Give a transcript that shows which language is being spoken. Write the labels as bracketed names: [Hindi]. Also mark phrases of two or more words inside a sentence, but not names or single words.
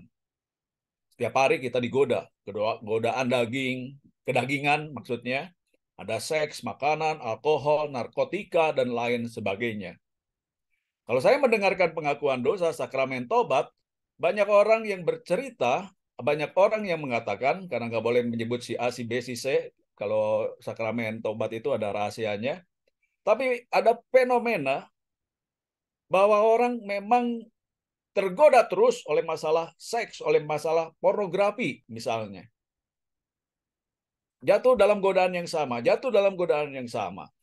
[Indonesian] Setiap hari kita digoda, godaan daging, kedagingan maksudnya, ada seks, makanan, alkohol, narkotika, dan lain sebagainya. Kalau saya mendengarkan pengakuan dosa, sakramen tobat, banyak orang yang bercerita, banyak orang yang mengatakan, karena nggak boleh menyebut si A, si B, si C, kalau sakramen tobat itu ada rahasianya, tapi ada fenomena bahwa orang memang tergoda terus oleh masalah seks, oleh masalah pornografi misalnya. Jatuh dalam godaan yang sama, jatuh dalam godaan yang sama.